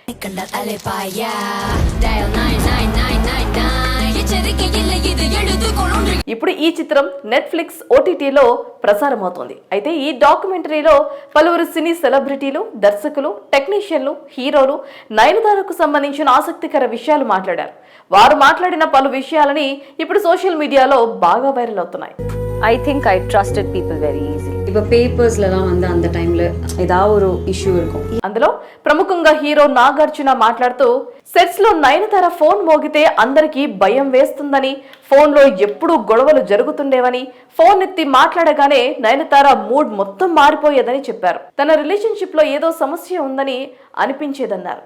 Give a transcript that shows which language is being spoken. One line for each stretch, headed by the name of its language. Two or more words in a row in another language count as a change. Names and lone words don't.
Telugu: ఇప్పుడు ఈ చిత్రం నెట్ఫ్లిక్స్ ఓటీటీలో ప్రసారమవుతోంది. అయితే ఈ డాక్యుమెంటరీలో పలువురు సినీ సెలబ్రిటీలు, దర్శకులు, టెక్నీషియన్లు, హీరోలు నయనతారకు సంబంధించిన ఆసక్తికర విషయాలు మాట్లాడారు. వారు మాట్లాడిన పలు విషయాలని ఇప్పుడు
English: social medialo
Telugu: బాగా వైరల్ అవుతున్నాయి.
English: I think I trusted people very easily.
Tamil: இப்போ பேப்பர்ஸ்லாம் வந்து அந்த டைம்ல ஏதாவது ஒரு இஷ்யூ இருக்கும்.
Telugu: అందులో ప్రముఖంగా హీరో నాగార్జున మాట్లాడుతూ సెట్స్ లో నయనతార ఫోన్ మోగితే అందరికీ భయం వేస్తుందని, ఫోన్ లో ఎప్పుడూ గొడవలు జరుగుతుండేవని, ఫోన్ ఎత్తి మాట్లాడగానే నయనతార మూడ్ మొత్తం మారిపోయేదని చెప్పారు. తన రిలేషన్షిప్ లో ఏదో సమస్య ఉందని అనిపించేదన్నారు.